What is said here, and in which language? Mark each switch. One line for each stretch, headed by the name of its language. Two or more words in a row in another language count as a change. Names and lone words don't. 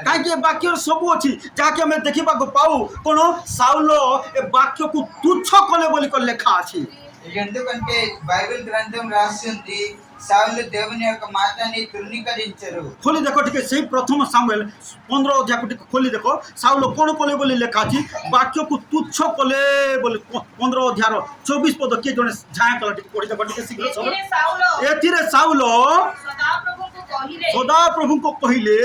Odia: କାହିଁକି ଏ ବାକ୍ୟରେ ସବୁ ଅଛି ଯାହାକି ଆମେ ଦେଖିବାକୁ ପାଉ। କଣ? ସାଉଲ ଏ ବାକ୍ୟକୁ ତୁଚ୍ଛ କଲେ ବୋଲି ଲେଖା ଅଛି।
Telugu: ఎందుకంటే బైబిల్ గ్రంథం రాస్తుంది సావులు దేవుని యొక్క మాటని తృణీకరించరు.
Odia: ଖୋଲି ଦେଖ ଟିକେ ସେଇ ପ୍ରଥମ ସାମୁଏଲ 15 ଅଧ୍ୟାୟକୁ ଟିକେ ଖୋଲି ଦେଖ। ସାଉଲ କଣ କଲେ ବୋଲି ଲେଖା ଅଛି? ବାକ୍ୟକୁ ତୁଚ୍ଛ କଲେ ବୋଲି 15 ଅଧ୍ୟାୟର 24 ପଦ କିଏ ଜଣେ ଝାଁ କଲା, ଟିକେ ପଢି ଦେଖ ଟିକେ ଶୀଘ୍ର। ଏଥିରେ ସାଉଲ ସଦାପ୍ରଭୁଙ୍କୁ କହିଲେ